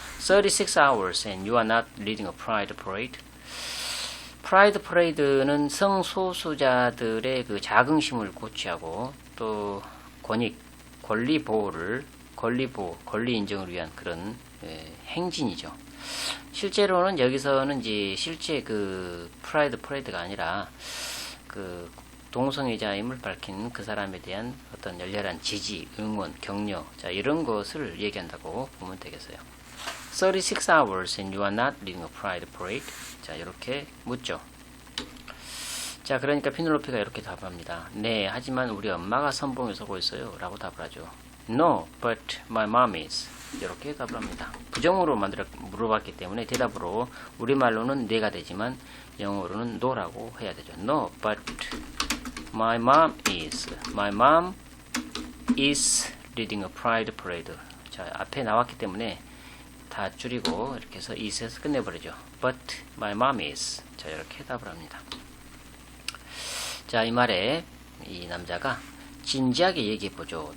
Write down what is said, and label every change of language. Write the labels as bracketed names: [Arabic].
[English] 36 hours and you are not leading a pride parade? [Korean] 프라이드 퍼레이드는 성소수자들의 그 자긍심을 고취하고 또 권리 보호, 권리 인정을 위한 그런 행진이죠. 실제로는 여기서는 이제 실제 그 프라이드 퍼레이드가 아니라 그 동성애자임을 밝힌 그 사람에 대한 어떤 열렬한 지지, 응원, 격려, 자 이런 것을 얘기한다고 보면 되겠어요. [English] 36 hours and you are not leading a pride parade. [Korean] 자, 이렇게 묻죠. 자, 그러니까 피넬로피가 이렇게 답합니다. 네, 하지만 우리 엄마가 선봉에 서고 있어요. 라고 답을 하죠. [English] No, but my mom is. [Korean] 이렇게 답을 합니다. 부정으로 물어봤기 때문에 대답으로 우리말로는 네가 되지만 영어로는 no라고 해야 되죠. [English] No, but my mom is. My mom is leading a pride parade. [Korean] 자, 앞에 나왔기 때문에 다 줄이고 이렇게 해서 is에서 끝내버리죠. [English] But my mom is. 자, [Korean] 이렇게 답을 합니다. 자, 이 말에 이 남자가 진지하게 얘기해보죠.